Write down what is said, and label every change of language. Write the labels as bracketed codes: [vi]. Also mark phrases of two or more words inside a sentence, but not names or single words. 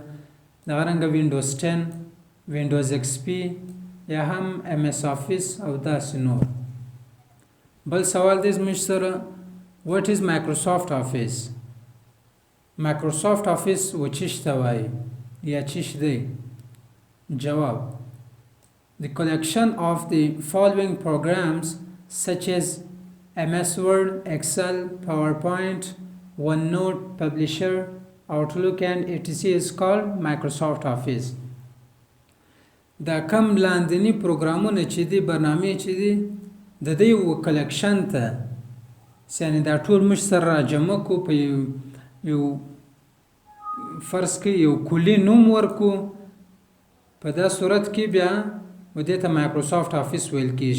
[ps] دغه رنګه وینډوز 10، وینډوز XP یا هم MS آفیس او داسې نور. بل سوال دی زموږ سره [en] what is Microsoft Office؟ [ps] مایکروسافټ آفیس و چې شته وایي یا چیش دی؟ جواب: [en] the collection of the following programs such as MS Word, Excel, PowerPoint, OneNote, Publisher, Outlook and etc. is called Microsoft Office. [ps] دا کم لاندنی پروګرامونه چې دي، برنامې چې دي، د دې یو کلکشن ته، یعنی دا ټول موږ سره راجمع کړو، په یو فرض کې یو کلی نوم ورکو، په دا صورت کې بیا و دې ته مایکروسافټ آفیس ویل کېږي.